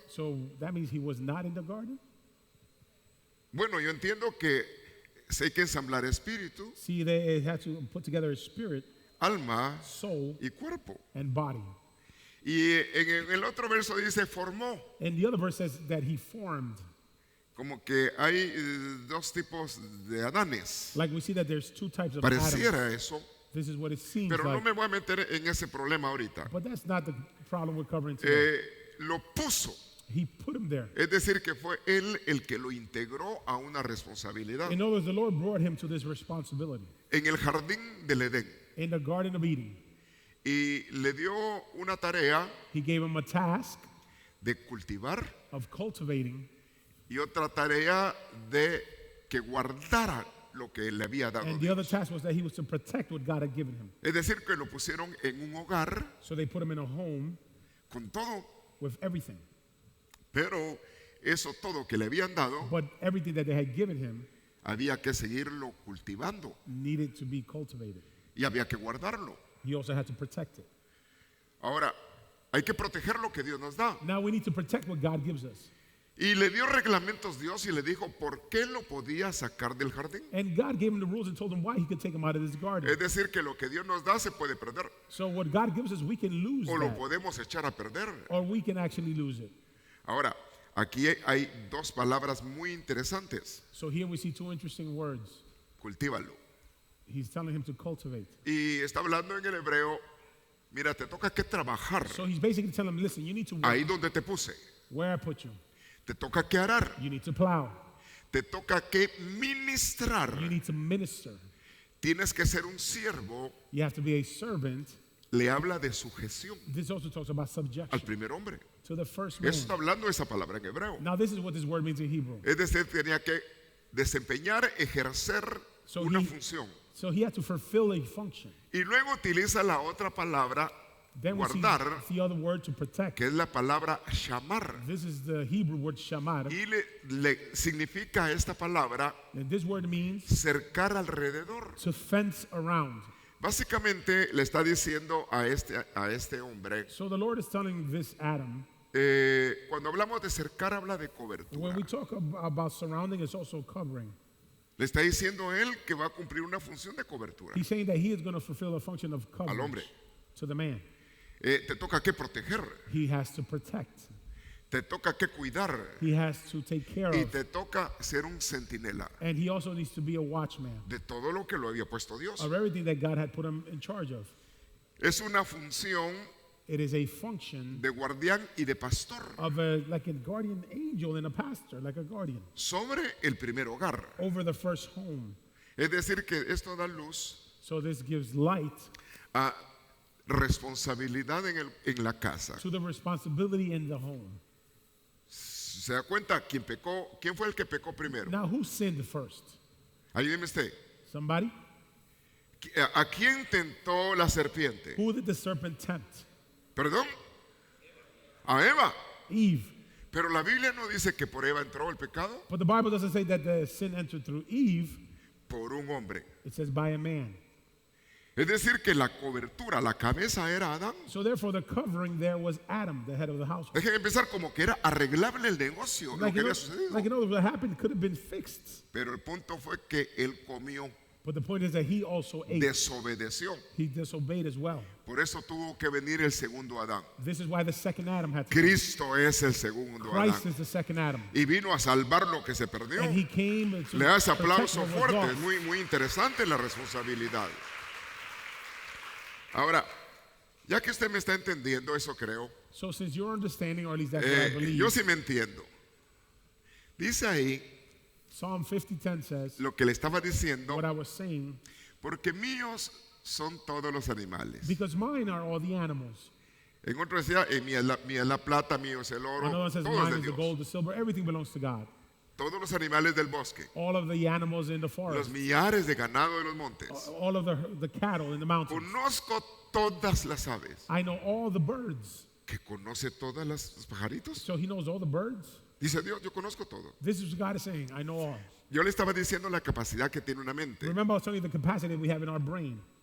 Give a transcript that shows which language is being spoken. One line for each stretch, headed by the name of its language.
English: So that means he was not in the garden?
Spanish: Bueno, yo entiendo que hay que ensamblar espíritu,
English: See, they had to put together his spirit,
Spanish: alma
English: soul,
Spanish: y cuerpo.
English: and body.
Spanish: Y en el otro verso dice formó,
English: And the other verse says that he formed.
Spanish: como que hay dos tipos de Adanes.
English: Like we see that there's two types of Adam.
Spanish: Pareciera eso,
English: This is what it seems
Spanish: pero no
English: like.
Spanish: me voy a meter en ese problema ahorita.
English: But that's not the problem we're covering today.
Spanish: Lo puso,
English: He put him there.
Spanish: es decir, que fue él el que lo integró a una responsabilidad.
English: In other words, the Lord brought him to this responsibility
Spanish: En el jardín del Edén.
English: in the Garden of Eden.
Spanish: Y le dio una tarea
English: He gave him a task
Spanish: de cultivar
English: of cultivating,
Spanish: y otra tarea de que guardara lo que le había dado
English: and the other
Spanish: Dios.
English: task was that he was to protect what God had given him.
Spanish: Es decir, que lo pusieron en un hogar
English: So they put him in a home
Spanish: con todo,
English: with everything.
Spanish: pero eso todo que le habían dado
English: But everything that they had given him
Spanish: había que seguirlo cultivando
English: needed to be cultivated.
Spanish: y había que guardarlo.
English: He also had to protect it.
Spanish: Ahora, hay que proteger lo que Dios nos da.
English: Now we need to protect what God gives us.
Spanish: Y le dio reglamentos Dios y le dijo por qué lo podía sacar del jardín.
English: And God gave him the rules and told him why he could take him out of this garden.
Spanish: Es decir, que lo que Dios nos da se puede perder
English: So what God gives us, we can lose
Spanish: o lo
English: that,
Spanish: podemos echar a perder.
English: or we can actually lose it.
Spanish: Ahora, aquí hay dos palabras muy interesantes.
English: So here we see two interesting words.
Spanish: Cultívalo.
English: He's telling him to cultivate.
Spanish: Y está hablando en el hebreo, mira, te toca que trabajar
English: So he's basically telling him, listen, you need to work
Spanish: ahí donde te puse.
English: where I put you.
Spanish: Te toca que arar.
English: You need to plow.
Spanish: Te toca que ministrar.
English: You need to minister.
Spanish: Tienes que ser un siervo.
English: You have to be a servant.
Spanish: Le habla de sujeción
English: This also talks about
Spanish: al
English: subjection
Spanish: primer hombre.
English: to the first man.
Spanish: Eso está hablando esa palabra en hebreo.
English: Now this is what this word means in Hebrew.
Spanish: Es decir, tenía que desempeñar, ejercer
English: So
Spanish: una
English: he-
Spanish: función.
English: So he had to fulfill a function.
Spanish: Y luego utiliza la otra palabra,
English: Then we see
Spanish: guardar,
English: the other word to protect.
Spanish: que es la palabra shamar.
English: This is the Hebrew word shamar.
Spanish: Y le significa esta palabra
English: And this word means
Spanish: cercar alrededor.
English: to fence around.
Spanish: Básicamente le está diciendo a este hombre,
English: So the Lord is telling this Adam,
Spanish: cuando hablamos de cercar habla de
English: when
Spanish: cobertura.
English: we talk about surrounding, it's also covering.
Spanish: Le está diciendo él que va a cumplir una función de cobertura
English: He's saying that he is going to fulfill a function of
Spanish: al hombre.
English: coverage to the man.
Spanish: Te toca que proteger,
English: He has to protect.
Spanish: te toca que cuidar
English: He has to take care
Spanish: y
English: of.
Spanish: te toca ser un centinela
English: And he also needs to be a watchman
Spanish: de todo lo que lo había puesto Dios.
English: of everything that God had put him in charge of.
Spanish: Es una función
English: It is a function
Spanish: de guardián y de pastor
English: of like a guardian angel and a pastor, like a guardian,
Spanish: sobre el primer hogar.
English: over the first home.
Spanish: Es decir, que esto da luz
English: So this gives light
Spanish: a responsabilidad en la casa.
English: to the responsibility in the home.
Spanish: ¿Se da cuenta? ¿Quién fue el que pecó primero?
English: Now, who sinned first?
Spanish: Ayúdeme usted.
English: Somebody?
Spanish: ¿A quién tentó la serpiente?
English: Who did the serpent tempt?
Spanish: ¿Perdón? A Eva.
English: Eve.
Spanish: Pero la Biblia no dice que por Eva entró el pecado,
English: But the Bible doesn't say that the sin entered through Eve.
Spanish: por un hombre.
English: It says by a man.
Spanish: Es decir, que la cobertura, la cabeza era Adán.
English: So therefore, the covering there was Adam, the head of the household.
Spanish: Déjenme empezar como que era arreglable el negocio, lo que había sucedido.
English: What happened could have been fixed.
Spanish: Pero el punto fue que él comió,
English: But the point is that he also ate.
Spanish: desobedeció.
English: He disobeyed as well.
Spanish: Por eso tuvo que venir el segundo Adán.
English: This is why the second Adam had to come.
Spanish: Cristo es el segundo
English: Christ
Spanish: Adán.
English: is the second Adam.
Spanish: Y vino a salvar lo que se perdió.
English: And he came to
Spanish: Le das
English: protect
Spanish: aplauso
English: what was
Spanish: fuerte,
English: lost.
Spanish: es muy interesante la responsabilidad. Ahora, ya que usted me está entendiendo, eso creo,
English: So since you're understanding, or at least that's what I believe,
Spanish: yo sí me entiendo. Dice ahí
English: Psalm 50:10 says,
Spanish: lo que le estaba diciendo,
English: what I was saying,
Spanish: porque míos son todos los animales.
English: because mine are all the animals.
Spanish: En otro decía, mía es la plata, mío es el oro,
English: Another one says,
Spanish: todo es
English: mine
Spanish: de
English: is the
Spanish: Dios.
English: gold, the silver, everything belongs to God.
Spanish: Todos los animales del bosque,
English: All of the animals in the
Spanish: los
English: forest,
Spanish: millares de ganado de los montes.
English: all of the cattle in the mountains.
Spanish: Conozco todas las aves.
English: I know all the birds.
Spanish: ¿Que conoce todas los pajaritos?
English: So he knows all the birds.
Spanish: Dice Dios, yo conozco todo.
English: This is what God is saying. I know all.
Spanish: Yo le estaba diciendo la capacidad que tiene una mente.
English: Remember, I was telling you the capacity we have in our brain,